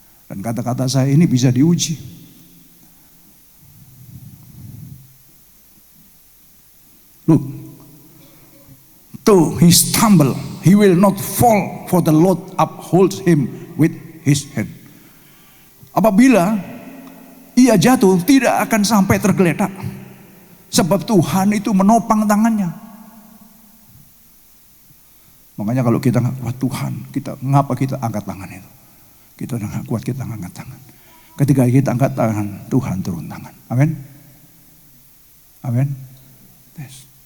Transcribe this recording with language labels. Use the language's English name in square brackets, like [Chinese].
[Indonesian] Dan kata-kata saya ini bisa diuji. [English] Look, though he stumble, he will not fall, for the Lord upholds him with his hand. [Indonesian] Apabila ia jatuh, tidak akan sampai tergeletak, sebab Tuhan itu menopang tangannya. Makanya kalau kita nggak kuat Tuhan, ngapa kita angkat tangan itu? Kita nggak kuat, kita angkat tangan. Ketika kita angkat tangan, Tuhan turun tangan. Amin. Amin. Yes.